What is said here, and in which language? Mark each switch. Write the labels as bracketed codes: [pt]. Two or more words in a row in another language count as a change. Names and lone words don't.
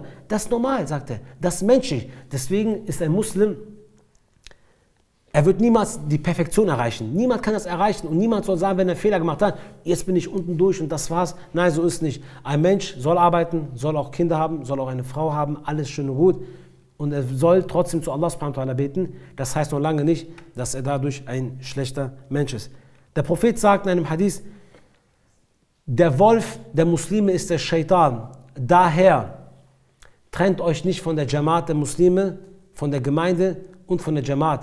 [de] Das ist normal, sagt er, das ist menschlich. Deswegen ist ein Muslim, er wird niemals die Perfektion erreichen. Niemand kann das erreichen und niemand soll sagen, wenn er Fehler gemacht hat, jetzt bin ich unten durch und das war's. Nein, so ist es nicht. Ein Mensch soll arbeiten, soll auch Kinder haben, soll auch eine Frau haben, alles schön und gut. Und er soll trotzdem zu Allah [ar] سبحانه وتعالى [de] beten. Das heißt noch lange nicht, dass er dadurch ein schlechter Mensch ist. Der Prophet sagt in einem Hadith, der Wolf der Muslime ist der Shaitan. Daher trennt euch nicht von der Jamaat der Muslime, von der Gemeinde und von der Jamaat.